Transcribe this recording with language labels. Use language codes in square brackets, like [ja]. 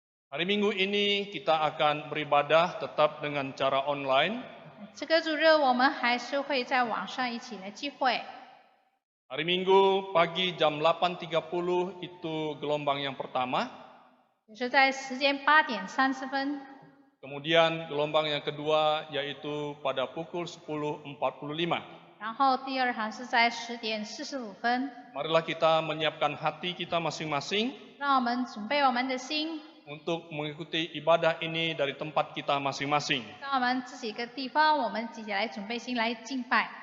[id] Hari Minggu ini kita akan beribadah tetap dengan cara online. [zh] 这个主日我们还是会在网上一起来聚会。 [id] Hari Minggu pagi jam 8.30 itu gelombang yang pertama. [zh] 就是在时间8:30， [id] Kemudian gelombang yang kedua yaitu pada pukul 10.45. [zh] 然后第二堂是在10:45。 [id] Marilah kita menyiapkan hati kita masing-masing [zh] 让我们准备我们的心， [id] untuk mengikuti ibadah ini dari tempat kita masing-masing. [zh] 让我们自己一个地方，我们自己来准备心来敬拜。